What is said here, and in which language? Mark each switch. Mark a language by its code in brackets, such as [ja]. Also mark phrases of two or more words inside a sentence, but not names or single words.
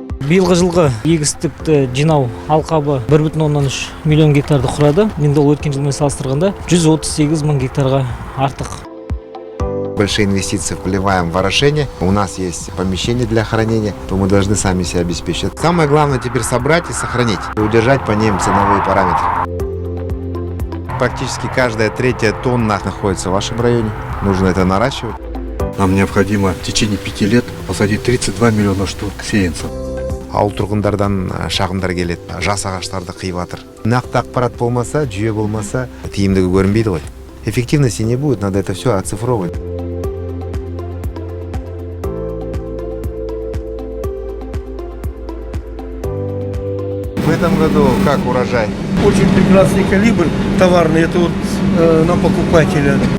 [kk] Биылғы жылғы егістікті жинау алқабы 1,3 миллион гектарды құрады. Енді ол өткен жылмен салыстырғанда 138 мың гектарға артық. [ru] Большие инвестиции вливаем в орошение. У нас есть помещение для хранения, то мы должны сами себя обеспечить. Самое главное теперь собрать и сохранить, и удержать по ним ценовые параметры. Практически каждая третья тонна находится в вашем районе. Нужно это наращивать. Нам необходимо в течение 5 лет посадить 32 миллиона штук сеянцев. [kk] Ауыл тұрғындардан шағымдар келеді. Жас ағаштарды қиып жатыр. Нақты ақпарат болмаса, жүйе болмаса, тиімдігі көрінбейді ғой. [ru] Эффективности не будет, надо это все оцифровывать. В этом году как урожай? Очень прекрасный калибр товарный, это вот на покупателя.